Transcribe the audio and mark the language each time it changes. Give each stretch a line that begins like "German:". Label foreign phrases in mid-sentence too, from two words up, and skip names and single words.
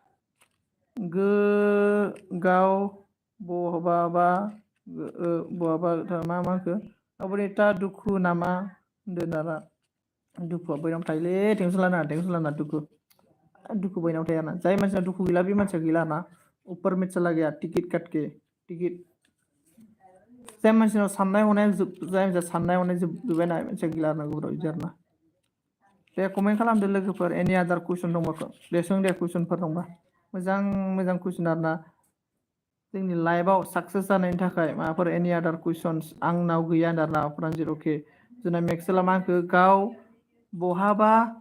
Bodo: गाव बहाबा मा होनखो अबरिता दुखु नामा होनदों दाना दुखुआ बयनाव थायोलै टेनसन लानाङा दुखु बयनाव थाया ना जाय मानसिया दुखु गैला बे मानसिया गैला ना
Hindi: ऊपर में चला गया टिकट काट के टिकट
Bodo: जाय मानसिनाव साननाय हनाय जोबबाय ना मानसिया गैला आरोना गुबुनाव बिदि आरोना दे कमेन्ट खालामदो लोगोफोर एनि आदार कुइसन दंबा दे सों दे कुइसनफोर दंबा मोजां कुइसन आरोना जोंनि लाइफआव साक्सेस जानायनि थाखाय माबाफोर एनि आदार कुइसन्स आंनाव गैया आरोना प्रानजित अके जोंना मेक्सेला मा होनखो गाव बहाबा